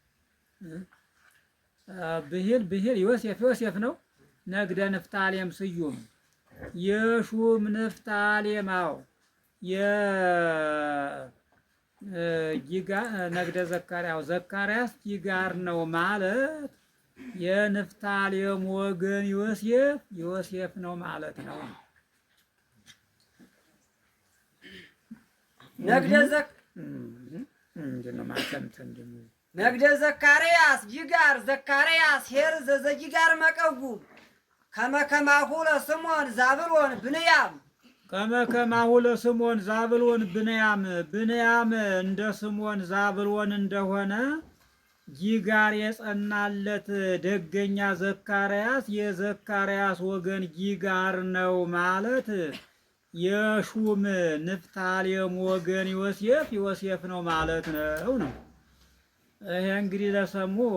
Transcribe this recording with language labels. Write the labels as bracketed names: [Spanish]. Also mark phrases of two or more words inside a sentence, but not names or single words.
[Amharic] ብሂል ዮሴፍ ነው። [Geez] ነግደ ንፍታሌም ስዩም [Amharic] የሹም ንፍታሌማው [Geez] ነግደ ዘካርያስ ጊጋር [Amharic] ነው ማለት የንፍታሌም ወገን ዮሴፍ ነው ማለት ነው። [Geez] ነግደ ዘካርያስ ጊጋር ዘካርያስ ሄር ዘዘጊጋር መቀውም ከመከማሁ ለስሞን ዛብሎን ብንያም ከመከማሁ ለስሞን ዛብሎን ብንያም [Amharic] እንደ ስሞን ዛብሎን እንደሆነ ጊጋር የጸናለት ደገኛ ዘካርያስ የዘካርያስ ወገን ጊጋር ነው ማለት የሹም ንፍታሌም ወገን ዮሴፍ ነው ማለት ነው። ይሄ እንግዲህ ለሰሙ